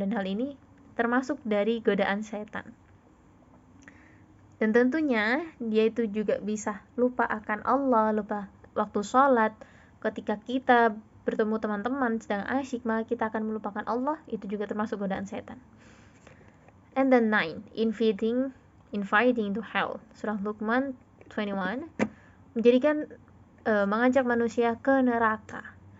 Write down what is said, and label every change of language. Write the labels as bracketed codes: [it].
[id] Dan hal ini termasuk dari godaan setan. Dan tentunya dia itu juga bisa lupa akan Allah, lupa waktu sholat. Ketika kita bertemu teman-teman sedang asyik, maka kita akan melupakan Allah. Itu juga termasuk godaan setan. [en] And then 9, inviting to hell. Surah Luqman 21. [id] Menjadikan mengajak manusia ke neraka.